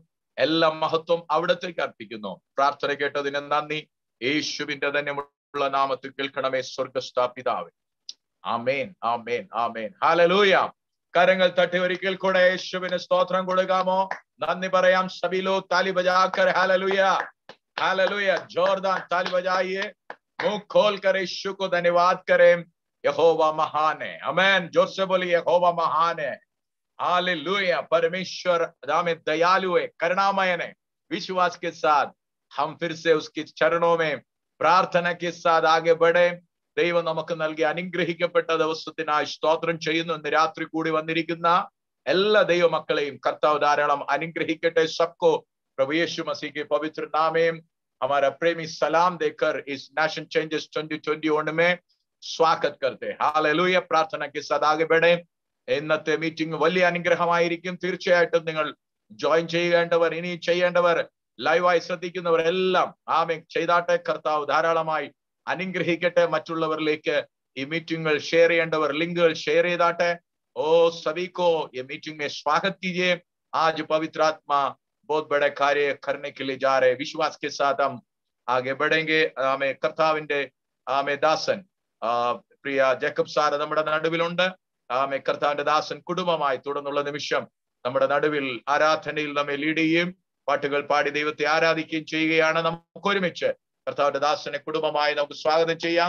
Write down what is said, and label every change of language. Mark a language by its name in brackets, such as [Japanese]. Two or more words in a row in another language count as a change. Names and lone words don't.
[Malayalam] എല്ലാ മഹത്വം അവിടത്തേക്ക് അർപ്പിക്കുന്നു. പ്രാർത്ഥന കേട്ടതിന് നന്ദി. യേശുവിന്റെ തന്നെയുള്ള നാമത്തിൽ കേൾക്കണമേ സ്വർഗസ്ഥ പിതാവേ. ആമേൻ, ആമേൻ, ആമേൻ. ഹല്ലേലൂയ. കരങ്ങൾ തട്ടി ഒരിക്കൽ കൂടെ യേശുവിന് സ്തോത്രം കൊടുക്കാമോ? നന്ദി പറയാം. [Hindi] सबीलो ताली बजाकर [Malayalam] ഹല്ലേലൂയ, [Hindi] हालेलुया. जोरदार ताली बजाइए, मुंह खोल कर यीशु को धन्यवाद करें. यहोवा महान है. आमीन. जोर से बोलिए यहोवा महान है. हालेलुया. परमेश्वर हमें दयालु है, करुणामय है. विश्वास के साथ हम फिर से उसके चरणों में प्रार्थना के साथ आगे बढ़े. [Malayalam] ദൈവം നമുക്ക് നൽകി അനുഗ്രഹിക്കപ്പെട്ട ദിവസത്തിനായി സ്തോത്രം ചെയ്യുന്നു. ഇന്ന് രാത്രി കൂടി വന്നിരിക്കുന്ന എല്ലാ ദൈവമക്കളെയും കർത്താവ് ധാരാളം അനുഗ്രഹിക്കട്ടെ. [Hindi] सबको प्रभु यीशु मसीह के पवित्र नाम में हमारा प्रेमी सलाम देकर इस नेशन चेंजेस 2021 में स्वागत करते. हालेलुया. പ്രാർത്ഥന के साथ आगे बढ़े. [Malayalam] ഇന്നത്തെ മീറ്റിംഗ് വലിയ അനുഗ്രഹമായിരിക്കും. തീർച്ചയായിട്ടും നിങ്ങൾ ജോയിൻ ചെയ്യേണ്ടവർ, ഇനി ചെയ്യേണ്ടവർ, ലൈവായി ശ്രദ്ധിക്കുന്നവരെല്ലാം ആമേൻ ചെയ്താട്ടെ. കർത്താവ് ധാരാളമായി അനുഗ്രഹിക്കട്ടെ. മറ്റുള്ളവരിലേക്ക് ഈ മീറ്റിംഗുകൾ ഷെയർ ചെയ്യേണ്ടവർ ലിങ്കുകൾ ഷെയർ ചെയ്താട്ടെ. [Hindi] ओ सभी को ये मीटिंग में स्वागत कीजिए. आज पवित्र आत्मा बहुत बड़े कार्य करने के लिए जा रहे. विश्वास के साथ हम आगे बढ़ेंगे. [Malayalam] हमें കർത്താവിന്റെ ദാസൻ പ്രിയ ജേക്കബ് സാർ നമ്മുടെ നടുവിലുണ്ട്. കർത്താവിന്റെ ദാസൻ കുടുംബമായി തുടർന്നുള്ള നിമിഷം നമ്മുടെ നടുവിൽ ആരാധനയിൽ നമ്മെ ലീഡ് ചെയ്യുകയും പാട്ടുകൾ പാടി ദൈവത്തെ ആരാധിക്കുകയും ചെയ്യുകയാണ്. നമുക്ക് ഒരുമിച്ച് കർത്താവിന്റെ ദാസനെ കുടുംബമായി നമുക്ക് സ്വാഗതം ചെയ്യാം.